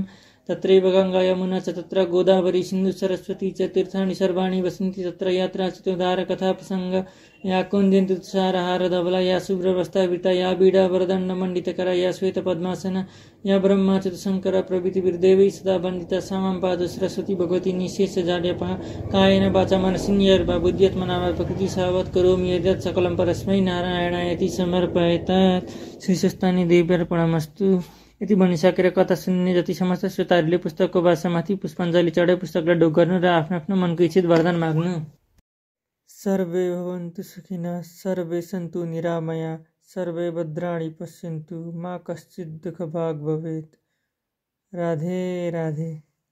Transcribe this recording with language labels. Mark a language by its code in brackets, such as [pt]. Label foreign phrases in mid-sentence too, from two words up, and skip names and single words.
[sa] तत्रैव गङ्गा यमुना च तत्र गोदावरी सिन्धु सरस्वती च तीर्थानि सर्वाणि वसन्ति तत्र यात्रा चितोद्धार कथा प्रसंग या कुन्दिन्तु तुषारहार धवला या शुभ्रवस्त्रावृता या बीडा वरदण्ड मण्डितकरा या श्वेत पद्मासना या ब्रह्माच्युत शङ्कर प्रभृतिभिर्देवैः सदा वन्दिता सामां पादो सरस्वती भगवती निःशेष जाड्यपः कायेन वाचा मनसिन्यर्वा बुद्ध्यत्मना वा प्रकृति सावत् करोमि यद्यत् सकलं परस्मै नारायणायति समर्पयेत्। श्रीस्वस्थानी देव्यार्पणमस्तु। [ne] यति भनिसकेर कथा सुन्ने जति समस्त श्रोताहरूले पुस्तकको भाषामाथि पुष्पाञ्जली चढाइ पुस्तकलाई ढोक गर्नु र आफ्नो आफ्नो मनको इच्छित वरदान माग्नु। [sa] सर्वे भवन्तु सुखिनः, सर्वे सन्तु निरामया, सर्वे भद्राणि पश्यन्तु, मा कश्चित् दुःखभाग् भवेत्। राधे राधे।